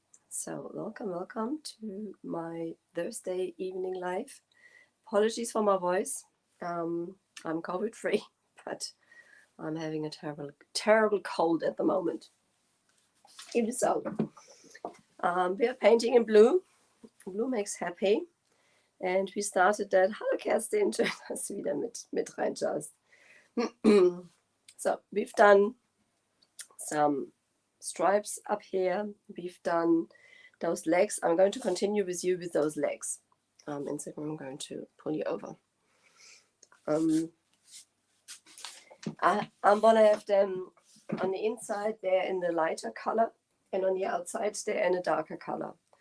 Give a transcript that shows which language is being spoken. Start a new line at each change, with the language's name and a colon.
English: So welcome to my Thursday evening live. Apologies for my voice. I'm COVID free, but I'm having a terrible cold at the moment. Even so, we are painting in blue. Blue makes happy. And we started that.
German: Hallo Kerstin, schön, dass du wieder mit reinschaust.
English: So, we've done some stripes up here. We've done those legs. I'm going to continue with you with those legs. Instagram, I'm going to pull you over. I'm going to have them on the inside there in the lighter color and on the outside there in a darker color.